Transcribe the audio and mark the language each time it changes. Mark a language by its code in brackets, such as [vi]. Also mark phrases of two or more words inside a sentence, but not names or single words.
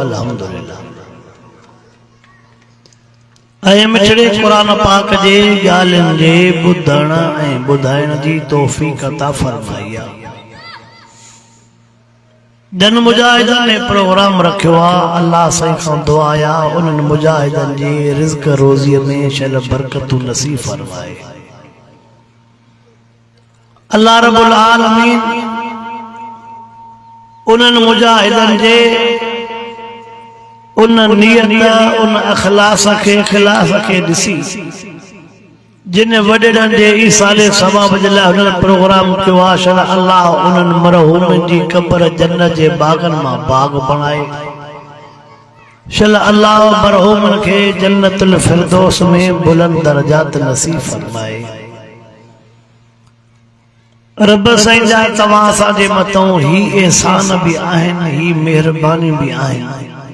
[sd] अल्हम्दुलिल्लाह ऐं मिठड़ी कुरान पाक जे ॻाल्हियुनि जे ॿुधण ऐं ॿुधाइण जी तौफ़ीक़ अता फरमाई आहे जन मुजाहिदन ने प्रोग्राम रखियो आ अल्लाह सही खां दुआ या उन मुजाहिदन जी रिज़्क रोज़ी में शल बरकतू नसीब फरमाए [ar] الله رب العالمين [sd] उन मुजाहिदन जे उन नियत उन अखलास के दिसी जिन वडेरन जे ईसाले सवाब जे लाइ हुन प्रोग्राम कयो आहे शल अल्लाह उन्हनि मरहूमनि जी क़ब्र जन्नत जे बागन मां बाग बणाए शल अल्लाह मरहूमनि खे जन्नतुल फिरदौस में बुलंद दर्जात नसीब फरमाए रब साईं जा तव्हां असांजे मथां ही एहसान भी आहिनि ही मेहरबानी भी आहिनि